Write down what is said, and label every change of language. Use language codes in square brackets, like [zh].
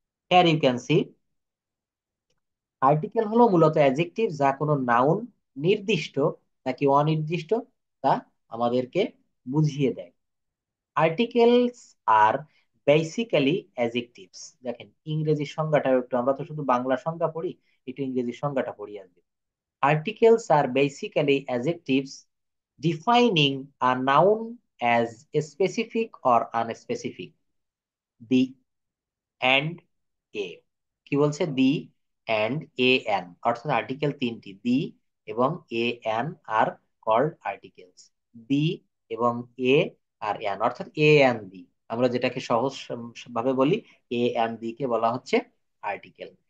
[en] Here you can see, [bn] article হলো মূলত adjective, যা কোনো নাউন, নির্দিষ্ট নাকি অনির্দিষ্ট, তা আমাদেরকে বুঝিয়ে দেয়। [en] Articles are basically adjectives. [bn] দেখেন ইংরেজি সংজ্ঞাটা একটু, আমরা তো শুধু বাংলা সংজ্ঞা পড়ি, একটু ইংরেজি সংজ্ঞাটা পড়ি আজকে। [en] Articles are basically adjectives defining a noun as specific or unspecific. The and a, [bn] কি বলছে? দি অ্যান্ড এ এন, অর্থাৎ আর্টিকেল তিনটি, দি এবং A N are called articles. দি এবং এ আর এন, অর্থাৎ এ এন দি, আমরা যেটাকে সহজ ভাবে বলি, এ এন দি কে বলা হচ্ছে আর্টিকেল।